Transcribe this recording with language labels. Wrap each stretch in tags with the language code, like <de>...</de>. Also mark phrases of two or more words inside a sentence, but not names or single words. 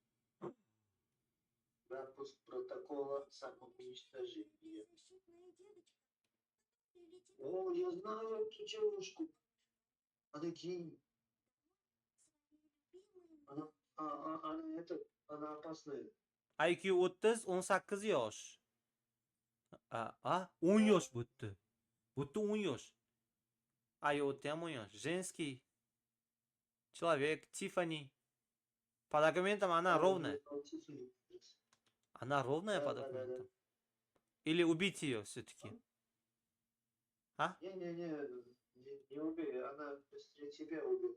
<ru>Запуск протокола самоуничтожения. О, я знаю эту девушку. Она гений. Она опасная.</ru> <uz>IQ 30, 18 yosh. 10 yosh bo'pti. Bo'pti 10 yosh. IoT ham 10 yosh. Женский.</uz> <ru>Человек. Тиффани. По документам она ровная. Она ровная по документам. Или убить ее все-таки. Не убей, она быстрее тебя убьет.</ru>